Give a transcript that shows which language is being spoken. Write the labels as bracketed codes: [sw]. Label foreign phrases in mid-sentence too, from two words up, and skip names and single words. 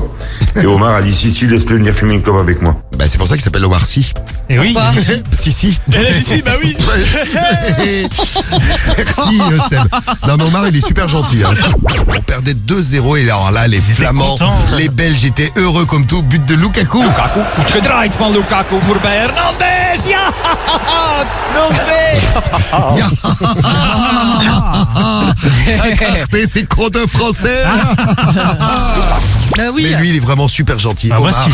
[fr] Et Omar a dit si, laisse-le venir fumer une clope avec moi. Bah, c'est pour ça qu'il s'appelle Omar Sy. Et oui. Pourquoi Si. Elle a dit si, bah oui. Merci Seb. Non mais Omar il est super gentil. Hein. On perdait 2-0 et alors là les Flamands, contents. les Belges étaient heureux comme tout. But de Lukaku. [nl] Lukaku, goed gedraaid van Lukaku voorbij Hernandez. Ja, 0-2. [fr] C'est con de français. Bah oui. Mais lui il est vraiment super gentil. Ah, moi, Omar,